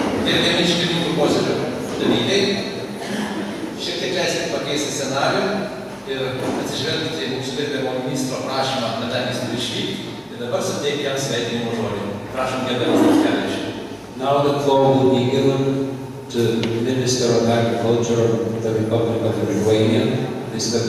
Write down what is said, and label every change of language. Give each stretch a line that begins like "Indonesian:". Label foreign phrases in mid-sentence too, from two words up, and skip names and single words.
Lithuanian: Gerbiami iškilmingų posėdžio dalyviai, šiek tiek leiskite pakeisti scenarijų ir atsižvelgti į mūsų gerbiamo ministro prašymą, kadangi jis turi išvykti, ir dabar suteikti jam sveikinimo žodį. Prašom, gerbiamas Raskevičius.
English: Now the floor will be given to the Minister of Agriculture of the Republic of Lithuania, Mr.